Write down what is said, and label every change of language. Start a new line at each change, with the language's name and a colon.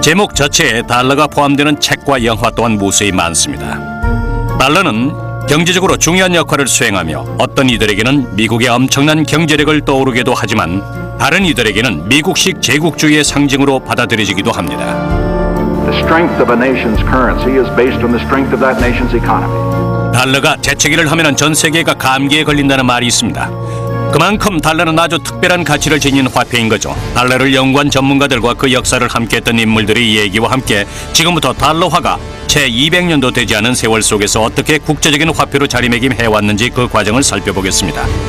Korean: 제목 자체에 달러가 포함되는 책과 영화 또한 무수히 많습니다. 달러는 경제적으로 중요한 역할을 수행하며 어떤 이들에게는 미국의 엄청난 경제력을 떠오르게도 하지만 다른 이들에게는 미국식 제국주의의 상징으로 받아들여지기도 합니다.
English: The strength of a nation's currency is based on the strength of that nation's economy.
Korean: 달러가 재채기를 하면 전 세계가 감기에 걸린다는 말이 있습니다. 그만큼 달러는 아주 특별한 가치를 지닌 화폐인 거죠. 달러를 연구한 전문가들과 그 역사를 함께했던 인물들의 얘기와 함께 지금부터 달러화가 채 200년도 되지 않은 세월 속에서 어떻게 국제적인 화폐로 자리매김해왔는지 그 과정을 살펴보겠습니다.